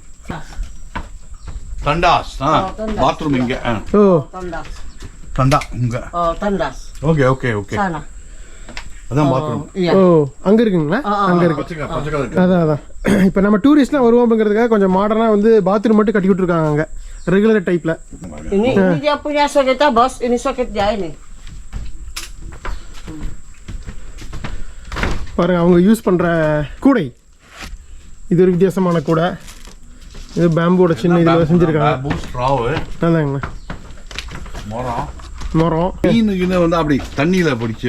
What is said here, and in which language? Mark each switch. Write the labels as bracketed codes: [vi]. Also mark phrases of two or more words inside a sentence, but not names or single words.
[ta] தண்டாஸ் பாத்ரூம் இங்க. ஓ, தண்டா இங்க. ஓகே அதான் பாத்ரூம். ஓ, அங்கே இருக்குங்களா? அங்கே இருக்கு. அதான் இப்போ நம்ம டூரிஸ்ட்லாம் வருவோம் அப்படிங்கிறதுக்காக கொஞ்சம் மாடர்னாக வந்து பாத்ரூம் மட்டும் கட்டி விட்டுருக்காங்க அங்கே, [en] regular type. [ms] Ini dia punya soket bos, ini soket dia ini. [ta] பாருங்க, அவங்க யூஸ் பண்ணுற கூடை இது ஒரு வித்தியாசமான கூடை. இது பேம்போட சின்ன இதில் செஞ்சுருக்காங்க. அதாங்கண்ணா, மரம் மீன் வந்து அப்படி தண்ணியில் பிடிச்சி